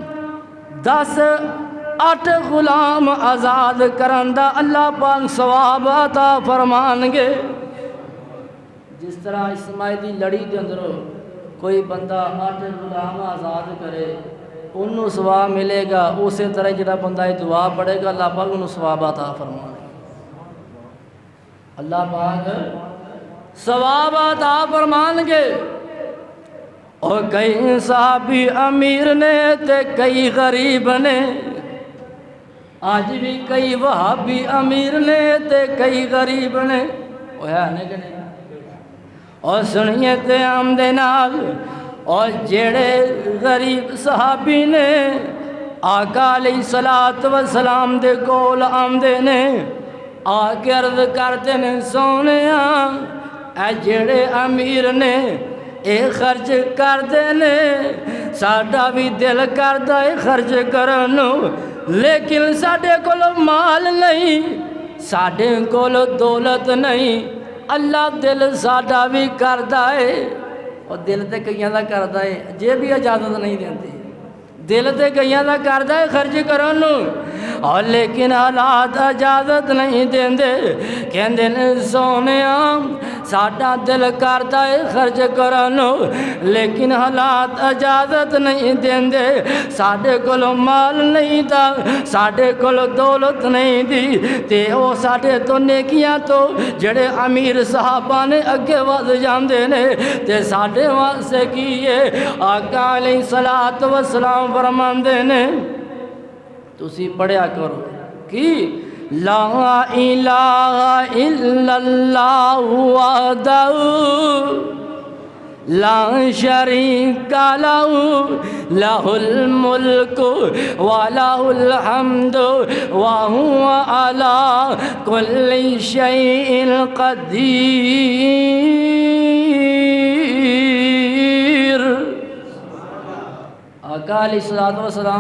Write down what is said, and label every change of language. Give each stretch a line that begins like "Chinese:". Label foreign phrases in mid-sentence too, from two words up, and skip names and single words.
Punjabi: 8 غلام آزاد کرن دا اللہ پاک ثواب عطا فرمان گے جس طرح اسماعیل دی لڑی دے اندروں کوئی بندہ 8 غلام آزاد کرے انہوں ثواب ملے گا اسی طرح جڑا بندہ یہ دعا پڑھے گا اللہ پاک انہوں ثواب عطا فرمان گے اللہ پاک ثواب عطا فرمان گے اور کئی صحابی امیر نے تے کئی غریب نے آج بھی کئی وہابی امیر نے تے کئی غریب نے وہ ہے نہیں کہ نہیں اور سنیے تے آمدے نال اور جڑے غریب صحابی نے آقا
Arabic: علیہ الصلوۃ والسلام
Punjabi: دے کول آمدے نے آ کے عرض کرتے نے سونیاں اے جڑے امیر نے اے خرچ کردے نے ساڈا بھی دل کردا اے خرچ کرنوں لیکن ساڈے کول مال نہیں ساڈے کول دولت نہیں اللہ دل ساڈا بھی کردا اے اور دل تے کئیاں دا کردا اے جے بھی اجازت نہیں دیندی دل تے کئیاں دا کردا اے خرچ کرنوں اور لیکن حالات اجازت نہیں دیندے کہندے نے سونیاں ساڈا دل کردا اے خرچ کرنوں لیکن حالات اجازت نہیں دیندے ساڈے کول مال نہیں دا ساڈے کول دولت نہیں دی تے او ساڈے تو نیکیاں تو جڑے امیر صحابہ نے اگے ود جاندے نے تے ساڈے واسطے کیے آقا
Arabic: علیہ الصلوۃ والسلام
Punjabi: فرماندے نے تسی پڑھیا کرو کی
Arabic: لا الہ الا اللہ وحدہ لا شریک لہ لہ الملک ولہ الحمد وہو علی کل شیء قدیر آقا علیہ الصلوۃ والسلام